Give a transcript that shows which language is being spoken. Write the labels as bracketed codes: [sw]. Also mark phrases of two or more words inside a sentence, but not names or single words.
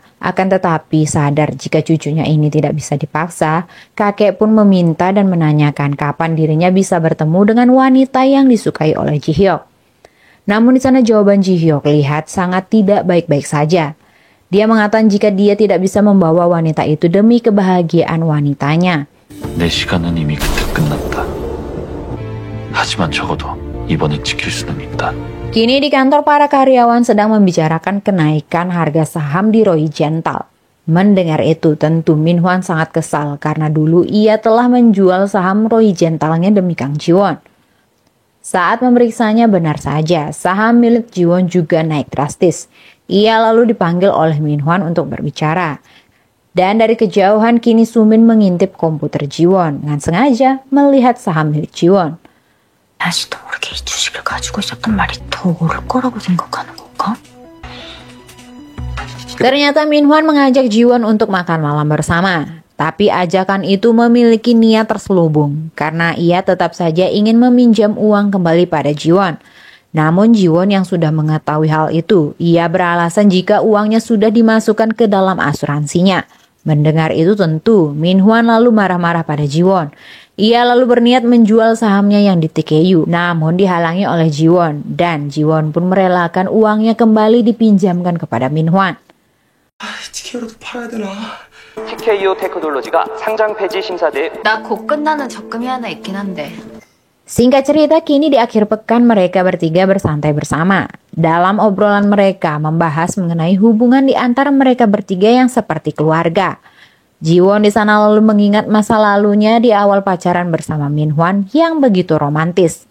[id] Akan tetapi sadar jika cucunya ini tidak bisa dipaksa, kakek pun meminta dan menanyakan kapan dirinya bisa bertemu dengan wanita yang disukai oleh Ji-hyuk. Namun di sana jawaban Ji-hyuk lihat sangat tidak baik-baik saja. Dia mengatakan jika dia tidak bisa membawa wanita itu demi kebahagiaan wanitanya. [ko] 내 시간은 이미 그때 끝났다. 하지만 적어도 이번엔 지킬 수는 있다. [id] Kini di kantor para karyawan sedang membicarakan kenaikan harga saham di Roy Gental. Mendengar itu tentu Min-hwan sangat kesal karena dulu ia telah menjual saham Roy Gentalnya demi Kang Ji-won. Saat memeriksanya benar saja, saham milik Ji-won juga naik drastis. Ia lalu dipanggil oleh Min-hwan untuk berbicara. Dan dari kejauhan kini Soo-min mengintip komputer Ji-won dengan sengaja melihat saham milik Ji-won. [ko] 다시도 모르게 이 주식을 가지고 있었단 말이 더 오를 거라고 생각하는 건가? [id] Ternyata Min-hwan mengajak Ji-won untuk makan malam bersama. Tapi ajakan itu memiliki niat terselubung karena ia tetap saja ingin meminjam uang kembali pada Ji-won. Namun Ji-won yang sudah mengetahui hal itu, ia beralasan jika uangnya sudah dimasukkan ke dalam asuransinya. Mendengar itu tentu, Min-hwan lalu marah-marah pada Ji-won. Ia lalu berniat menjual sahamnya yang di TKU, namun dihalangi oleh Ji-won. Dan Ji-won pun merelakan uangnya kembali dipinjamkan kepada Min-hwan. [ko] TKO라도 팔아야 되나? TKO 테크놀로지가 상장 폐지 심사대에 나 곧 끝나는 적금이 하나 있긴 한데. [id] Singkat cerita, kini di akhir pekan mereka bertiga bersantai bersama. Dalam obrolan mereka membahas mengenai hubungan di antara mereka bertiga yang seperti keluarga. Ji-won di sana lalu mengingat masa lalunya di awal pacaran bersama Min-hwan yang begitu romantis.